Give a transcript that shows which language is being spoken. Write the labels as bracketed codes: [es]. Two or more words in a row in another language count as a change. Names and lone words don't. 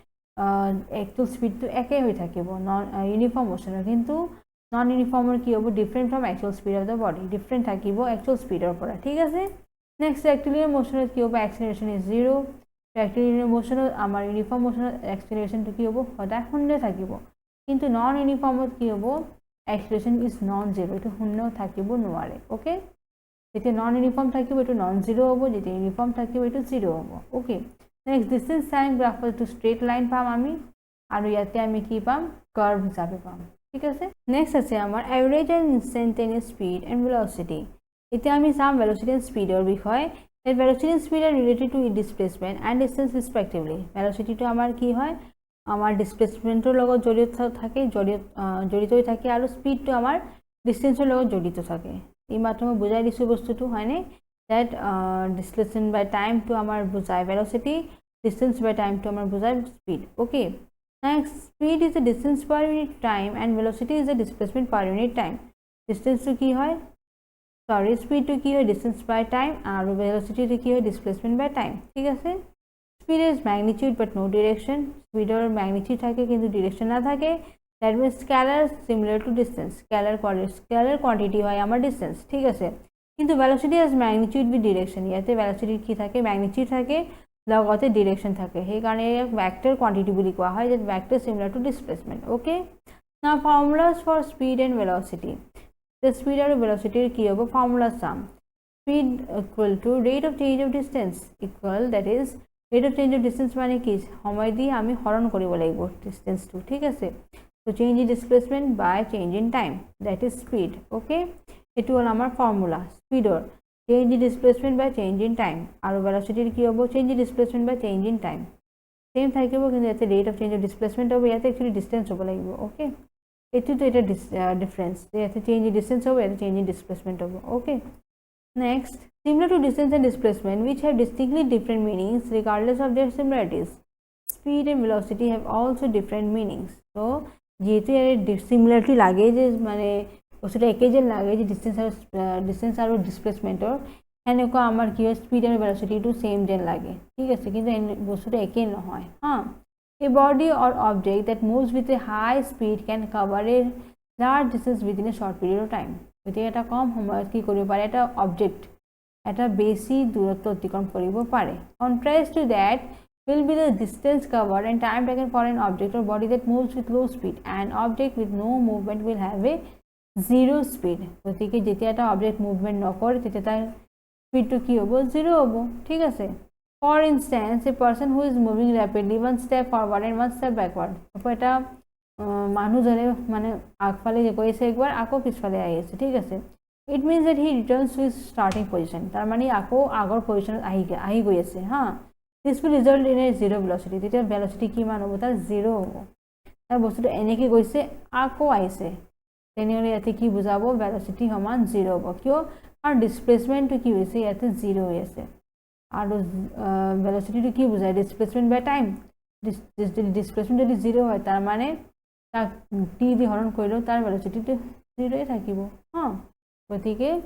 [en] actual speedটো [as] একে হৈ থাকিব [en] non uniform motionৰ [as] কিন্তু [en] non uniformৰ [as] কি হ'ব [en] different from actual speed of the body [as] ডিফাৰেণ্ট থাকিব [en] actual speedৰ [as] পৰা ঠিক আছে নেক্সট [en] rectilinear motionত [as] কি হ'ব [en] acceleration is 0 rectilinear motionত [as] আমাৰ [en] uniform motionত [as] এক্সেলাৰেশ্যনটো কি হ'ব সদায় শূন্য থাকিব কিন্তু [en] non uniformত [as] কি হ'ব [en] acceleration is non-zero [as] এটো শূন্য থাকিব নোৱাৰে ওকে যেতিয়া [en] non uniform [as] থাকিব এটো [en] non zero [as] হ'ব যেতিয়া ইউনিফৰ্ম থাকিব এটো জিৰো হ'ব ওকে [en] next distance time graphত two straight line [as] পাম আমি আৰু ইয়াতে আমি কি পাম কার্ভ হিচাপে পাম ঠিক আছে নেক্সট আছে আমাৰ [en] average and instantaneous speed and velocity [as] এতিয়া আমি চাম [en] velocity and speedৰ বিষয় that velocity and speed are related to displacement and distance respectively velocity to [as] আমাৰ কি হয় আমাৰ ডিসপ্লেসমেন্টৰ লগত জড়িত থাকে জড়িত হৈ থাকে আৰু স্পিডটো আমাৰ ডিসটেন্সৰ লগত জড়িত থাকে এই মাত্ৰ মই বুজাই দিছো বস্তুটো হয়নে [en] that displacement by time to [as] আমাৰ বুজায় velocity [en] distance by time to [as] আমাৰ বুজায় [en] speed okay next speed is the distance per unit time and velocity is the displacement per unit time distance to [as] কি হয় [en] sorry speed to [as] কি হয় [en] distance by time আৰু velocity to [as] কি হয় [en] displacement by time [as] ঠিক আছে [en] speed is magnitude but no direction speed or magnitude [as] থাকে কিন্তু [en] direction [as] না থাকে [en] that means scalar similar to distance scalar quantity [as] হয় আমাৰ [en] distance [as] ঠিক আছে [en] কিন্তু velocity has magnitude with direction ইয়াতে velocity [as] কি থাকে [en] magnitude [as] থাকে লগতে [en] direction [as] থাকে সেইকাৰণে [en] vector quantity [as] বুলি কোৱা হয় [en] that vector similar to displacement okay now formulas for speed and velocity the speed and velocity [as] কি হ'ব [en] formula sum speed equal to rate of change of distance equal that is rate of change of distance মানে [as] কি সময় দি আমি হৰণ কৰিব লাগিব [en] distance [as] টো ঠিক আছে [en] so change in displacement by change in time that is speed okay [as] এটো হল আমাৰ ফর্মুলা স্পিডৰ [en] change in displacement by change in time আৰু velocity [as] কি হ'ব [en] change in displacement by change in time same [as] থাকিব কিন্তু ইয়াতে [en] rate of change of displacement [as] হ'ব ইয়াতে [en] actually distance [as] হ'ব লাগিব [en] okay [as] এটো তো এটা ডিফারেন্স ইয়াতে [en] change in distance [as] হ'ব ইয়াতে [en] change in displacement [as] হ'ব [en] okay next similar to distance and displacement which have distinctly different meanings regardless of their similarities speed and velocity have also different meanings so [as] যেহেতু এর সিমিলারিটি লাগে যে মানে বস্তুটা একে যেন লাগে যে ডিস্টেন্স আৰু ডিসপ্লেসমেন্টৰ এনেকুৱা আমাৰ কি হয় স্পিড আৰু ভেলোচিটিটো সেম যেন লাগে ঠিক আছে কিন্তু বস্তুটা একে নহয় হ্যাঁ [en] a body or object that moves with a high speed can cover a large distance within a short period of time [as] গতিকে এটা কম সময়ত কি কৰিব পাৰে [en] এটা অবজেক্ট এটা বেছি দূৰত্ব অতিক্ৰম কৰিব পাৰে contrast to that will be the distance covered and time taken for an object or body that moves with low speed an object with no movement will have a zero speed [as] গতিকে যেতিয়া এটা অবজেক্ট মুভমেন্ট নকৰে তেতিয়া তাৰ স্পিডটো কি হ'ব জিরো হ'ব ঠিক আছে [en] for instance a person who is moving rapidly one step forward and one step backward এটা [as] মানুহজনে মানে আগফালে গৈছে একবাৰ আকৌ পিছফালে আহি আছে ঠিক আছে [en] it means that he returns to his starting position [as] তাৰ মানে আকৌ আগৰ পজিশনত আহি গৈ আছে হা [en] this will result in a zero velocity [as] তেতিয়া velocity কিমান হ'ব তাৰ জিরো হ'ব তাৰ বস্তুটো এনেকৈ গৈছে আকৌ আহিছে তেনেহলে ইয়াতে কি বুজাব velocity সমান 0 হ'ব কিয় আৰু ডিসপ্লেসমেন্ট কি হৈছে ইয়াতে 0 হৈ আছে আৰু velocity কি বুজায় [en] displacement by time [as] ডিসপ্লেসমেন্ট যদি 0 হয় তাৰ মানে তাক t দি হৰণ কৰিলে তাৰ velocity টো 0 এ থাকিব হা গতিকে